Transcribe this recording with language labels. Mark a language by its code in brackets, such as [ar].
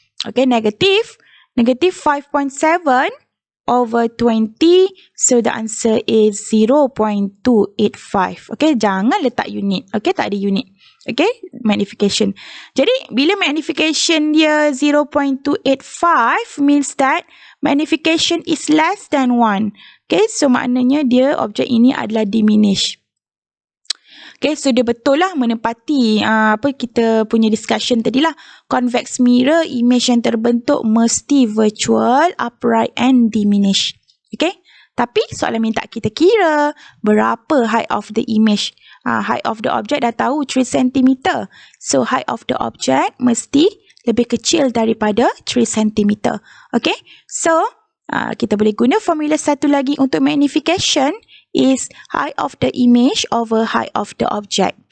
[en] Okay, negative 5.7 over 20. So, the answer is 0.285. [ms] Okay, jangan letak unit. Okay, tak ada unit. Okay, magnification. Jadi, bila magnification dia 0.285 [en] means that magnification is less than 1. [ms] Okay, so maknanya dia objek ini adalah diminish. Okay, so dia betul lah menepati apa kita punya discussion tadi lah. [en] Convex mirror, image [ms] yang terbentuk mesti [en] virtual, upright and diminish. [ms] Okay, tapi soalan minta kita kira berapa [en] height of the image. Height of the object [ms] dah tahu [en] 3 cm. So, height of the object [ms] mesti lebih kecil daripada [en] 3 cm. [ms] Okay, so kita boleh guna formula satu lagi untuk magnification. [en] Is height of the image over height of the object.